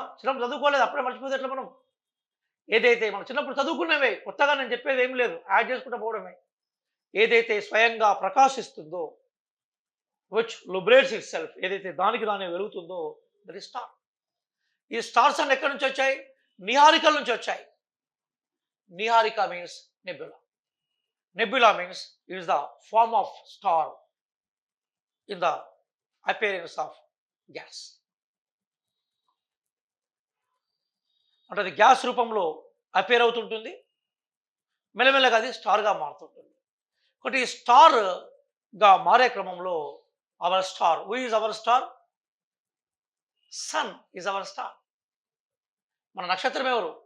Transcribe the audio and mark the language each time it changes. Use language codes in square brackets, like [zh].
[te] చిన్నప్పుడు చదువుకోలేదు, అప్పుడే మర్చిపోతే ఎట్లా మనం? ఏదైతే మనం చిన్నప్పుడు చదువుకున్నవే, కొత్తగా నేను చెప్పేది ఏం లేదు, యాడ్ చేసుకుంటూ పోవడమే. ఏదైతే స్వయంగా ప్రకాశిస్తుందో, [en] which lubricates itself, [te] ఏదైతే దానికి దానే వెలుగుతుందో, [en] That is star. [te] ఈ స్టార్స్ అన్ని ఎక్కడి నుంచి వచ్చాయి? నిహారికల నుంచి వచ్చాయి. Niharika means [en] nebula. Nebula means it is the form of star in the appearance of gas. [te] అంటే అది గ్యాస్ రూపంలో అపేర్ అవుతుంటుంది, మెల్లమెల్లగా అది స్టార్గా మారుతుంటుంది. ఒకటి స్టార్గా మారే క్రమంలో [en] Our star, who is our star? Sun is our star. [te] మన నక్షత్రం ఎవరు?